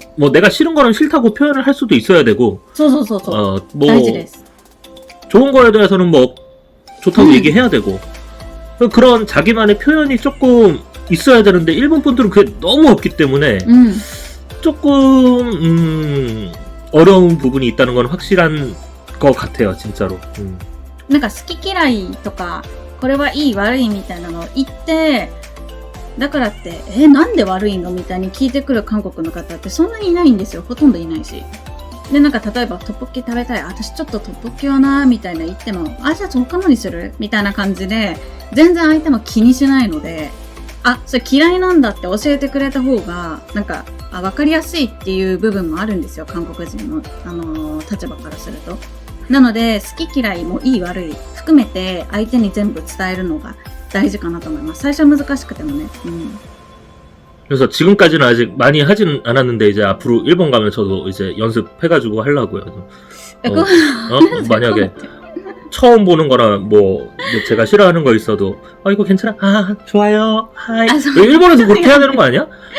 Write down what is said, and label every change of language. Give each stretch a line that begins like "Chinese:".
Korean: 뭐 내가 싫은 거는 싫다고 표현을 할 수도 있어야 되고. 뭐 좋은 거에 대해서는 뭐 좋다고 얘기해야 되고. 그런 자기만의 표현이 조금 있어야 되는데 일본 분들은 그게 너무 없기 때문에 조금 어려운 부분이 있다는 건 확실한 것 같아요, 진짜로.
Japanese: なんか好き嫌いとかこれはいい悪いみたいなのを言ってだからってなんで悪いのみたいに聞いてくる韓国の方ってそんなにいないんですよ。ほとんどいないし。でなんか例えばトッポッキ食べたい、私ちょっとトッポッキはなみたいな言っても、じゃあ他のにするみたいな感じで全然相手も気にしないので、あ、それ嫌いなんだって教えてくれた方が、なんか、わかりやすいっていう部分もあるんですよ、韓国人の、立場からすると。なので、好き嫌いもいい悪い含めて相手に全部伝えるのが大事かなと思います。最初は難しくてもね。
Korean: 그래서 지금까지는 아직 많이 하진 않았는데 이제 앞으로 일본 가면 저도 이제 연습해가지고 하려고요. 만약에 처음 보는 거나 뭐 제가 싫어하는 거 있어도 이거 괜찮아? 아 좋아요. 하이. 일본에서 그렇게 해야 되는 거 아니야?